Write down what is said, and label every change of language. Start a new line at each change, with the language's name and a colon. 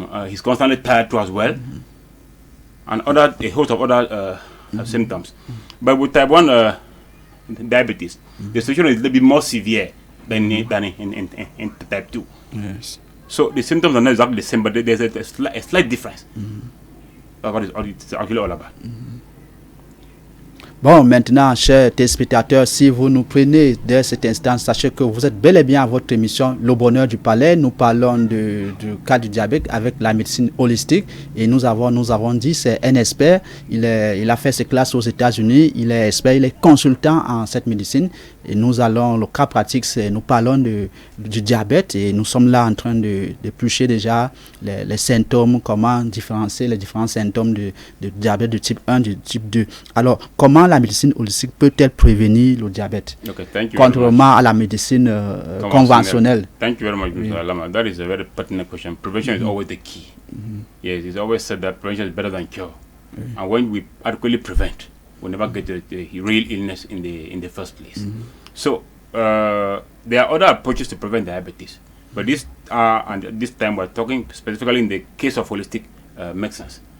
English: He's constantly tired too as well, and a host of other symptoms. But with type 1 diabetes, the situation is a little bit more severe than in type 2. Yes. So the symptoms are not exactly the same, but there's a slight difference. That's what it's actually all about.
French: Bon, maintenant, chers téléspectateurs, si vous nous prenez dès cet instant, sachez que vous êtes bel et bien à votre émission Le Bonheur du Palais. Nous parlons du cas du diabète avec la médecine holistique et nous avons dit c'est un expert. Il a fait ses classes aux États-Unis. Il est expert, il est consultant en cette médecine. Et nous allons, le cas pratique, nous parlons du diabète et nous sommes là en train de d'éplucher déjà les symptômes, comment différencier les différents symptômes de diabète de type 1, de type 2. Alors, comment la médecine holistique peut-elle prévenir le diabète, contrairement à la médecine conventionnelle?
English: Thank you very much, Mr. Lama. That is a very pertinent question. Prevention is always the key. Yes, it's always said that prevention is better than cure. And when we adequately prevent, we never get the real illness in the first place. So there are other approaches to prevent diabetes, but this time we're talking specifically in the case of holistic medicines.